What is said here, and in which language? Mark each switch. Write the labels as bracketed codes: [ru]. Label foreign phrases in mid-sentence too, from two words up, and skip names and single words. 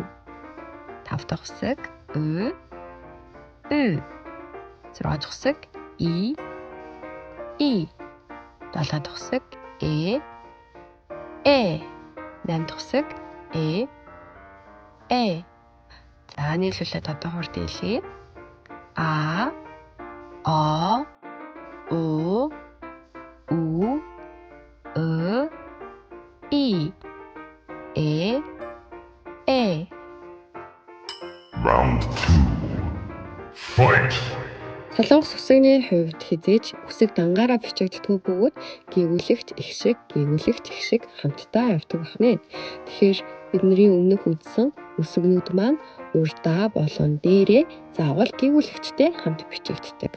[mn] Тав дахь үсэг Ü. Ü. Зургаах дахь үсэг И. И. Долоо дахь үсэг Э. Э. Найм дахь үсэг Э. Э. За нийлүүлээд одоо хурд хэлье. А. О. У. У. Ö. И. Э. Э. [en] Round 2. Fight! [mn] Солонгос үсэгний хувьд хизээж үсэг дангаараа бичигддэггүй бөгөөд гүйүүлэгт ихшиг хамтдаа явдаг байна. Тэгэхээр бидний өмнөх үзсэн үсгнүүд маань урдаа болон дээрээ заавал гүйүүлэгчтэй хамт бичигддэг.